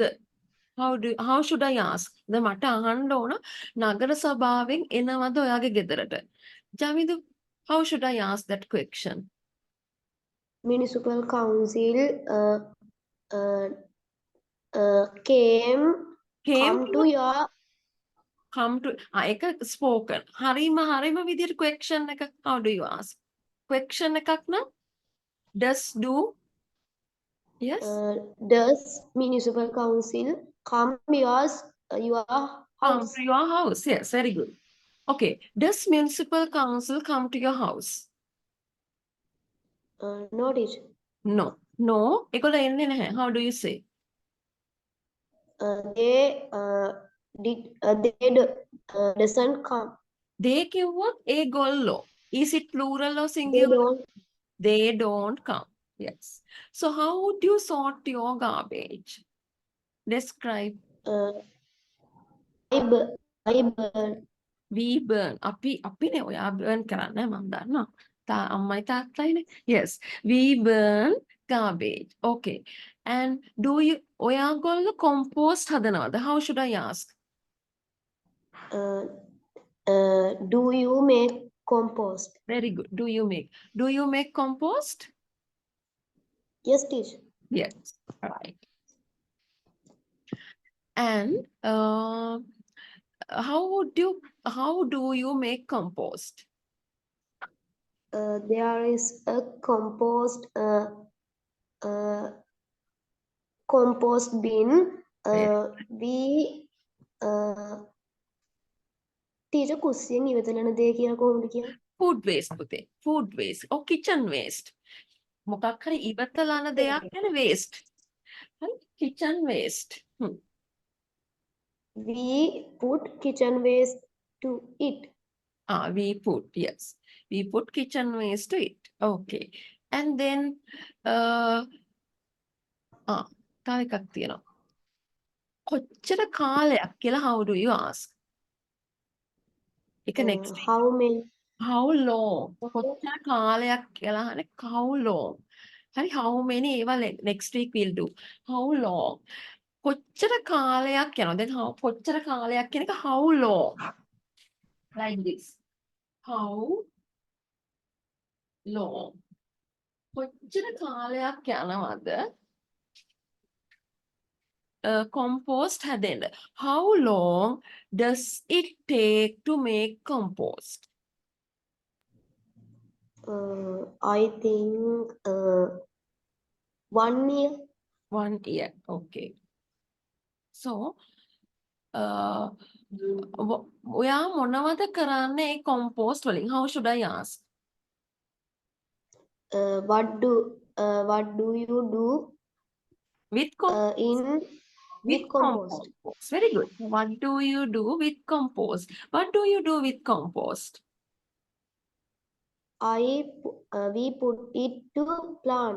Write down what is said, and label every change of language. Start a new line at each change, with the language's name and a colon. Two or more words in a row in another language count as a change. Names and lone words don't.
English: How should I ask?
Sinhala: දැන් මට අහන්න ඕන නගර සභාවෙන් එනවද ඔයාගේ ගෙදරට?
English: Jamindu, how should I ask that question? Municipal council came Came to your come to ඒක spoken.
Sinhala: හරිම විදියට
English: question එක how do you ask? Question
Sinhala: එකක් නම්
English: does do yes does municipal council come your come house? to your house. Yes, very good. Okay, does municipal council come to your house? No teacher. No.
Sinhala: ඒගොල්ලෝ එන්නේ නැහැ.
English: How do you say? They doesn't come.
Sinhala: They කිව්වොත් ඒගොල්ලෝ.
English: Is it plural or They singular? don't. They don't come. Yes. So how would you sort your garbage? Describe. I burn. We burn.
Sinhala: අපිනේ ඔයා burn කරන්නේ මම දන්නවා. අම්මයි තාත්තයිනේ.
English: Yes. We burn garbage. Okay. And do you
Sinhala: ඔයාගොල්ලෝ compost හදනවද?
English: How should I ask? Do you make compost? Very good. Do you make compost? Yes, teacher. Yes. Right. And how do you make compost? There is a compost bin. We teacher
Sinhala: කුස්සියෙන් ඉවතලන දේ කියලා කොහොමද කියන්නේ?
English: Food waste පුතේ. Food waste or kitchen waste.
Sinhala: මොකක් හරි ඉවතලන දෙයක් ගැන waste. හරි?
English: kitchen waste. We put kitchen waste to it. We put, yes. We put kitchen waste to it. Okay. And then
Sinhala: තව එකක් තියෙනවා. කොච්චර කාලයක් කියලා
English: how do you ask? එක next week. How many? How long?
Sinhala: කොච්චර කාලයක් කියලා අහන්නේ
English: how long? හරි how many ඒවා next week we'll do. How long?
Sinhala: කොච්චර කාලයක් යනවා.
English: then how
Sinhala: කොච්චර කාලයක් කියන එක
English: how long? Like this. How long?
Sinhala: කොච්චර කාලයක් යනවද? Compost හැදෙන්න.
English: How long does it take to make compost? I think 1 year. 1 year. Okay. So,
Sinhala: ඔයා මොනවද කරන්නේ ඒ compost වලින්?
English: How should I ask? What do you do With compost. with compost? Very good. What do you do with compost? What do you do with compost? We put it to plants.